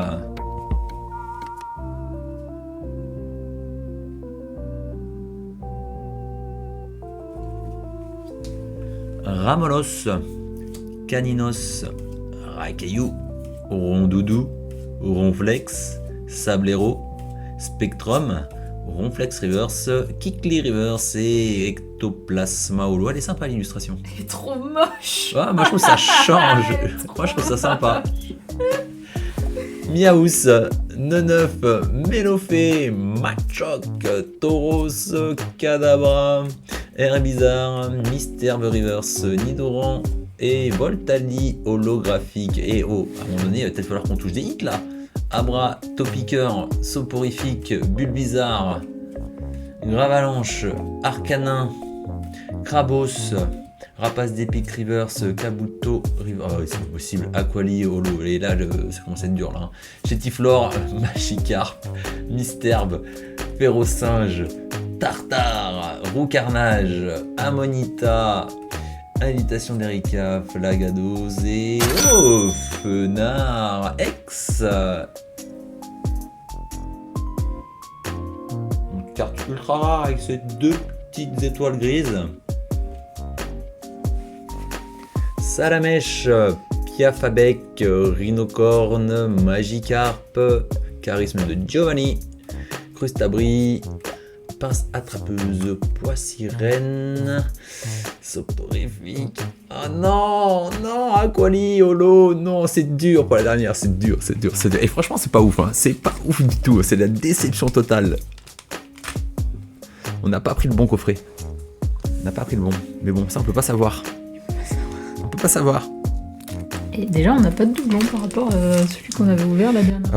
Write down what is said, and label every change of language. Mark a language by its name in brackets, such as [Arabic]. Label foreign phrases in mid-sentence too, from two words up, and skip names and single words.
[French] Ramolos, Caninos, Raikou, Rondoudou, Ronflex, Sablero, Spectrum, Ronflex Reverse, Kikli Reverse et Ectoplasma Holo. Elle est sympa l'illustration. Elle est trop moche. Ah, moi je trouve ça change. Moi je trouve ça sympa. Miaous, Neneuf, Mélofée, Machoc, Tauros, Kadabra, Herbizarre, Mystère Reverse, Nidoran et Voltali holographique. Et oh, à un moment donné, il va peut-être falloir qu'on touche des hits là. Abra, Topiqueur, Soporifique, Bulbizarre, Gravalanche, Arcanin, Krabos, Rapace d'Epic Reverse, Kabuto, oh, c'est pas possible, Aquali, Holo, et là ça commence à être dur là. Chétiflore, Magikarp, Misterbe, Férocinge, Tartare, Roucarnage, Amonita, Invitation d'Erika, Flagados et oh, Fenard, X. Une carte ultra rare avec ces deux petites étoiles grises. Salamèche, Piafabec, Rhinocorne, Magikarp, Charisme de Giovanni, Crustabri, Pince attrapeuse, Poissirène, Soporifique. Oh non, non, Aquali, Holo, non, c'est dur pour la dernière, c'est dur. Et franchement, c'est pas ouf, hein. C'est pas ouf du tout, c'est la déception totale. On n'a pas pris le bon coffret. On n'a pas pris le bon. Mais bon, ça on peut pas savoir. On peut pas savoir. Et déjà, on n'a pas de doublon par rapport à celui qu'on avait ouvert la dernière fois.